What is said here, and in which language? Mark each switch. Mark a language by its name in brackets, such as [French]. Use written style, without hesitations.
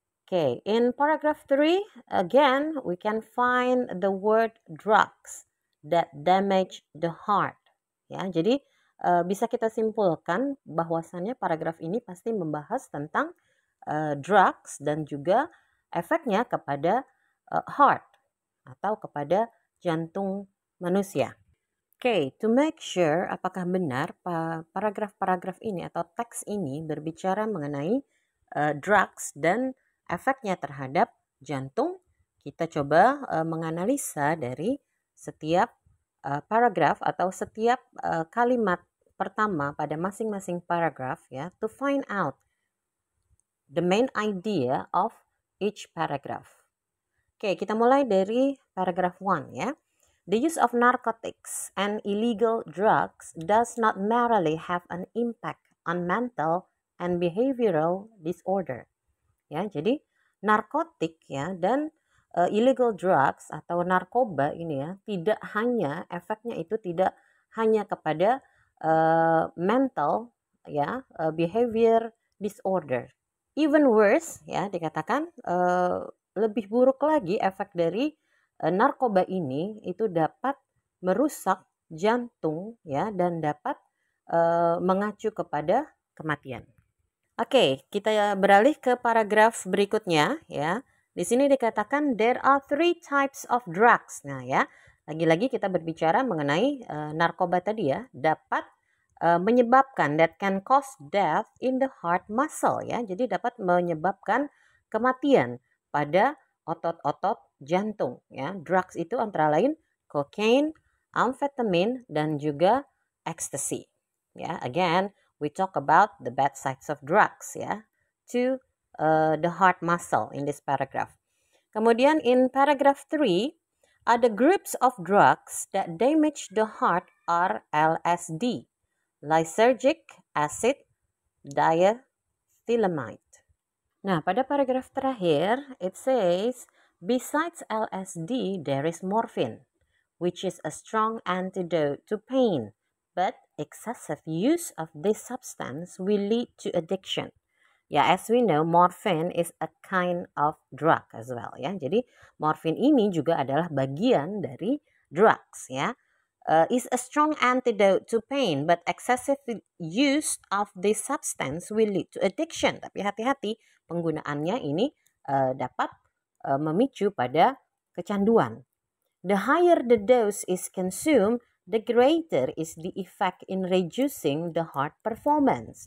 [English] Okay, in paragraph 3 again we can find the word drugs that damage the heart. [Indonesian] Ya, jadi bisa kita simpulkan bahwasannya paragraf ini pasti membahas tentang drugs dan juga efeknya kepada heart atau kepada jantung manusia. Okay, [English] to make sure [Indonesian] apakah benar paragraf-paragraf ini atau teks ini berbicara mengenai drugs dan efeknya terhadap jantung, kita coba menganalisa dari setiap paragraf atau setiap kalimat pertama pada masing-masing paragraf ya, [English] to find out the main idea of each paragraph. [Indonesian] Oke, kita mulai dari paragraph 1 ya. [English] The use of narcotics and illegal drugs does not merely have an impact on mental and behavioral disorder. [Indonesian] Ya, jadi narkotik ya dan illegal drugs atau narkoba ini ya, tidak hanya efeknya itu tidak hanya kepada mental ya, behavior disorder. [English] Even worse [Indonesian] ya, dikatakan lebih buruk lagi efek dari narkoba ini itu dapat merusak jantung ya dan dapat mengacu kepada kematian. Oke, kita beralih ke paragraf berikutnya ya. Di sini dikatakan [English] there are 3 types of drugs. [Indonesian] Nah ya, lagi-lagi kita berbicara mengenai narkoba tadi ya, dapat menyebabkan [English] that can cause death in the heart muscle [Indonesian] ya. Jadi dapat menyebabkan kematian pada otot-otot jantung ya. Drugs itu antara lain cocaine, amphetamine dan juga ecstasy. [English] Ya, again we talk about the bad sides of drugs ya to the heart muscle in this paragraph. [Indonesian] Kemudian [English] in paragraph 3 [Indonesian] ada [English] groups of drugs that damage the heart are LSD, lysergic acid, diethylamide. [Indonesian] Nah, pada paragraf terakhir [English] it says besides LSD there is morphine, which is a strong antidote to pain, but excessive use of this substance will lead to addiction. Ya, as we know, morphine is a kind of drug as well ya. [Indonesian] Jadi morphine ini juga adalah bagian dari drugs ya. [English] is a strong antidote to pain, but excessive use of this substance will lead to addiction. [Indonesian] Tapi hati-hati, penggunaannya ini dapat memicu pada kecanduan. [English] The higher the dose is consumed, the greater is the effect in reducing the heart performance.